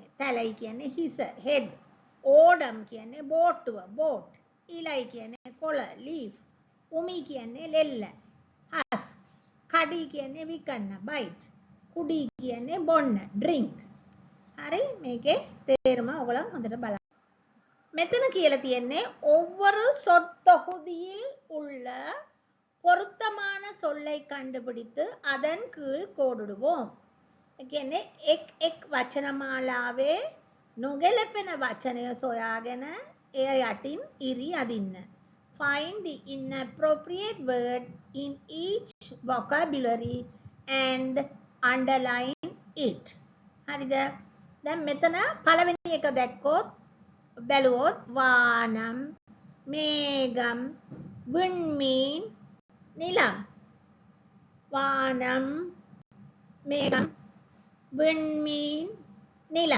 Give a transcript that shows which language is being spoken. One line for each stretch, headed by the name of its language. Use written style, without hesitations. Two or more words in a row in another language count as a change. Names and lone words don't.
Sinhala: තැලයි කියන්නේ හිස, head. ඕඩම් කියන්නේ බෝට්ටුව, boat. ඉලයි කියන්නේ කොළ, leaf. උමි කියන්නේ ලෙල්ල, හස්. කඩි කියන්නේ විකන්න, bite. කුඩි කියන්නේ බොන්න, drink. හරි, මේකේ තේරුම ඔයගොල්ලන් හොඳට බලන්න. මෙතන කියලා තියෙන්නේ
Tamil: ஒவ்வொரு சொற்றொகுதியில் உள்ள பொருத்தமான சொல்லை கண்டுபிடித்து அதன் கீழ் கோடிடுவோம்.
Sinhala: ඒ කියන්නේ එක් වචනමාලාවේ නොගැලපෙන වචනය සොයාගෙන එය යටින් ඉරි අදින්න.
English: Find the inappropriate word in each vocabulary and underline it.
Sinhala: හරිද? දැන් මෙතන පළවෙනි එක දැක්කොත් බැලුවොත්
Tamil: வானம், மேகம், விண்மீன், நிலம். வானம், மேகம், விண்மீன், நிலம்.